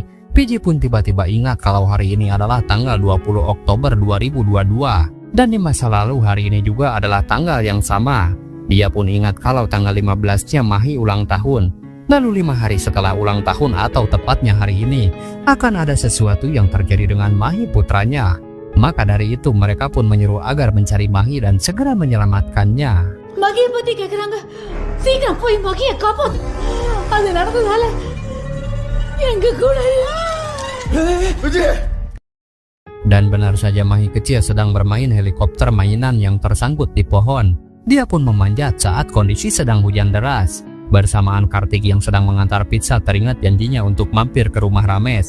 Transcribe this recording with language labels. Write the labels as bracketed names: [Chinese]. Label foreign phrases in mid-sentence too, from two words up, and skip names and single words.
[Indonesian] PJ pun tiba-tiba ingat kalau hari ini adalah tanggal 20 Oktober 2022, dan di masa lalu hari ini juga adalah tanggal yang sama. Dia pun ingat kalau tanggal 15-nya Mahi ulang tahun. Lalu 5 hari setelah ulang tahun atau tepatnya hari ini, akan ada sesuatu yang terjadi dengan Mahi putranya. Maka dari itu mereka pun menyuruh agar mencari Mahi dan segera menyelamatkannya. [Tamil] மகிய பத்தி கேக்குறாங்க. சீக்கிரம் போய் மகிய காப்பாத்து. அது நடந்ததால எங்க கூட [Indonesian] Dan benar saja Mahi kecil sedang bermain helikopter mainan yang tersangkut di pohon. Dia pun memanjat saat kondisi sedang hujan deras. Bersamaan Kartik yang sedang mengantar pizza teringat janjinya untuk mampir ke rumah Ramesh.